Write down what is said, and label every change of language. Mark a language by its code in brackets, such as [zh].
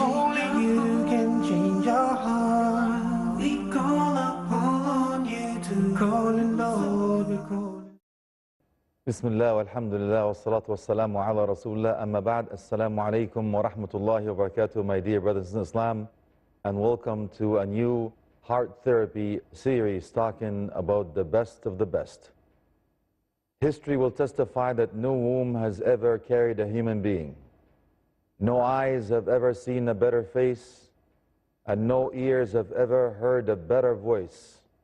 [en] Only you can change our heart. We call upon you to call it, Lord. We call it. [ar] بسم الله والحمد لله والصلاة والسلام على رسول الله أما بعد السلام عليكم ورحمة الله وبركاته. [en] My dear brothers in Islam, and welcome to a new heart therapy series talking about the best of the best. History will testify that no womb has ever carried a human being. No eyes have ever seen a better face, and no ears have ever heard a better voice.